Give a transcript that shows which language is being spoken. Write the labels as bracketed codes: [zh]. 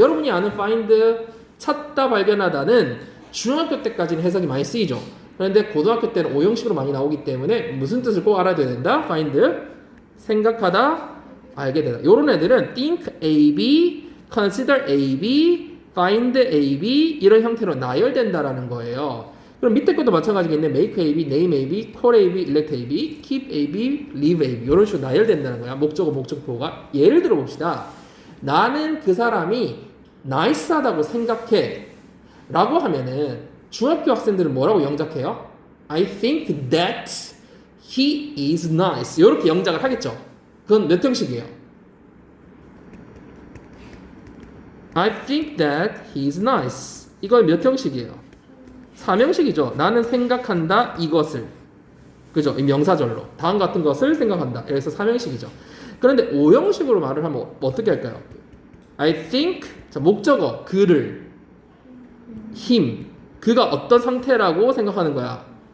[ko] 여러분이 아는 find 찾다 발견하다는 중학교 때까지는 해석이 많이 쓰이죠. 그런데 고등학교 때는 오형식으로 많이 나오기 때문에 무슨 뜻을 꼭 알아야 된다? find 생각하다 알게 되다. 요런 애들은 think A, B, consider A, B, find A, B 이런 형태로 나열된다라는 거예요. 그럼 밑에 것도 마찬가지겠네. make A, B, name A, B, call A, B, elect A, B, keep A, B, leave A, B 이런 식으로 나열된다는 거야. 목적어, 목적보호가. 예를 들어 봅시다. 나는 그 사람이 나이스하다고 생각해 라고 하면은 중학교 학생들은 뭐라고 영작해요? [en] I think that he is nice [ko] 이렇게 영작을 하겠죠. 그건 몇 형식이에요? [en] I think that he is nice [ko] 이건 몇 형식이에요? 3형식이죠. 나는 생각한다 이것을. 그죠? 이 명사절로 다음 같은 것을 생각한다. 그래서 3형식이죠. 그런데 5형식으로 말을 하면 어떻게 할까요? I think 자, 목적어 그를 him 그가 어떤 상태라고 생각하는 거야?